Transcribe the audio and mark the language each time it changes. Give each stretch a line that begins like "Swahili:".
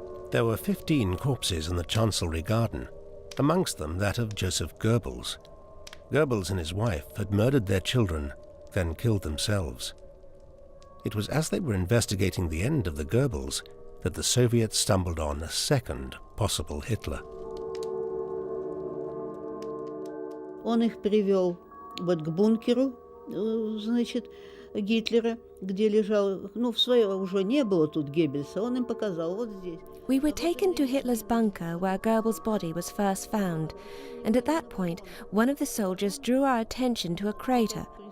English: There were 15 corpses in the Chancellery garden, amongst them that of Joseph Goebbels. Goebbels and his wife had murdered their children, then killed themselves. It was as they were investigating the end of the Goebbels that the Soviets stumbled on a second possible Hitler.
Russian: Он их привел вот к бункеру, значит, Гитлера, где лежал, в свое уже не было тут Геббельса, он им показал, вот здесь.
English: We were taken to Hitler's bunker where Goebbels' body was first found, and at that point, one of the soldiers drew our attention to a crater.